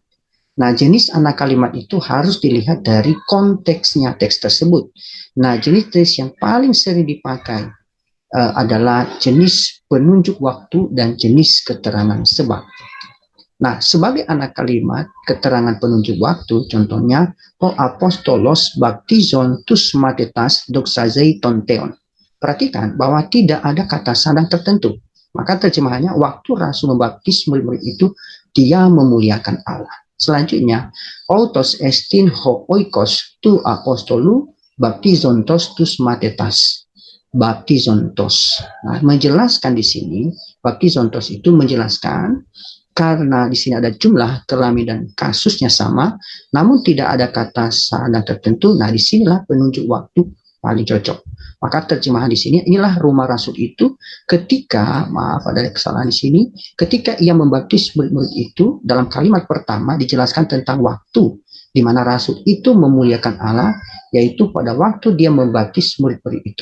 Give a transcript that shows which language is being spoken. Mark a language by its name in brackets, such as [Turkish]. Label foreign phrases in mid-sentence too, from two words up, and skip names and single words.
[Indonesian] Nah, jenis anak kalimat itu harus dilihat dari konteksnya teks tersebut. Nah, jenis yang paling sering dipakai adalah jenis penunjuk waktu dan jenis keterangan sebab. Nah, sebagai anak kalimat keterangan penunjuk waktu, contohnya [Greek] ὁ ἀπόστολος βαπτίζων τοὺς μαθητὰς δοξάζει τὸν θεόν. [Indonesian] Perhatikan bahwa tidak ada kata sandang tertentu. Maka terjemahannya waktu rasul membaptis murid-murid itu dia memuliakan Allah. Selanjutnya, [Greek] αὐτός ἐστιν ὁ οἶκος τοῦ ἀποστόλου βαπτίζοντος τοὺς μαθητάς. [Indonesian] Baptizontos. Nah, menjelaskan di sini, baptizontos itu menjelaskan karena di sini ada jumlah, kelamin, dan kasusnya sama, namun tidak ada kata sandang tertentu. Nah, disinilah penunjuk waktu paling cocok. Maka terjemahan di sini, inilah rumah rasul itu ketika, maaf ada kesalahan di sini, ketika ia membaptis murid-murid itu, dalam kalimat pertama dijelaskan tentang waktu di mana rasul itu memuliakan Allah, yaitu pada waktu dia membaptis murid-murid itu.